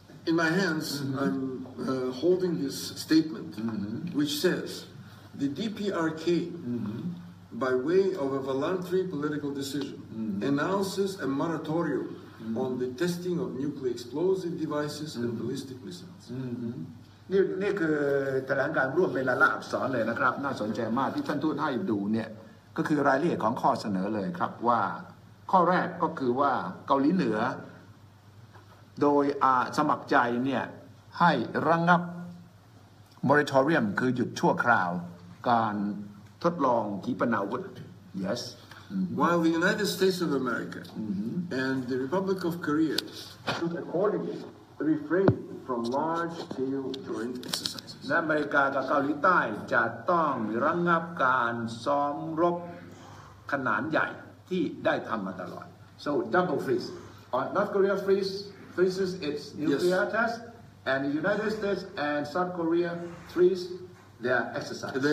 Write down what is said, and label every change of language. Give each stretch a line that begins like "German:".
English: In my hands, I'm holding this statement, which says the DPRK, by way of a voluntary political decision, announces a moratorium on the testing of nuclear explosive devices and ballistic missiles.
Thai: นี่คือแถลงการร่วมเป็นลายลักษณ์อักษรเลยนะครับน่าสนใจมากที่ท่านทูตให้ดูเนี่ยก็คือรายละเอียดของข้อเสนอเลยครับว่าข้อแรกก็คือว่าเกาหลีเหนือโดยสมัครใจเนี่ยให้ระงับ moratorium คือหยุดชั่วคราวการทดลองขีปนาวุธ yes
English: while the United States of America and the Republic of Korea should accordingly refrain from large-scale joint exercises.
Thai: และอเมริกากับเกาหลีใต้จะต้องระงับการซ้อมรบขนาดใหญ่ที่ได้ทำมาตลอด
English: so double freeze North Korea freezes its nuclear test and the United States and South Korea freeze their exercise.